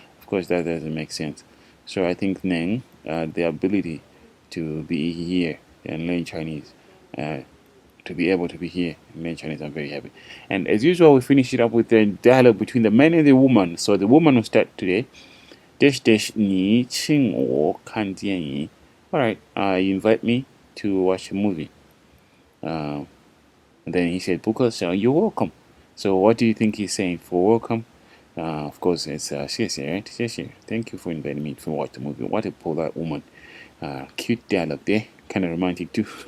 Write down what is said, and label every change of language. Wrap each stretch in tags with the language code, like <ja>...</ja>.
<en>Of course, that doesn't make sense. So I think Neng, the ability to be here and learn Chinese, to be able to be here and learn Chinese, I'm very happy. And as usual, we finish it up with the dialogue between the man and the woman. So the woman will start today.</en> <zh>Dash dash 你请我看电影.</zh> <en>Alright, you invite me to watch a movie. And then he said,</en> <zh>不客气,</zh> <en>you're welcome. So what do you think he's saying for welcome? Of course, it's</en> <zh>谢谢,</zh> <en>right?</en> <zh>谢谢.</zh> <en>Thank you for inviting me to watch the movie. What a polite woman. Cute dialogue there. Kind of romantic too.</en>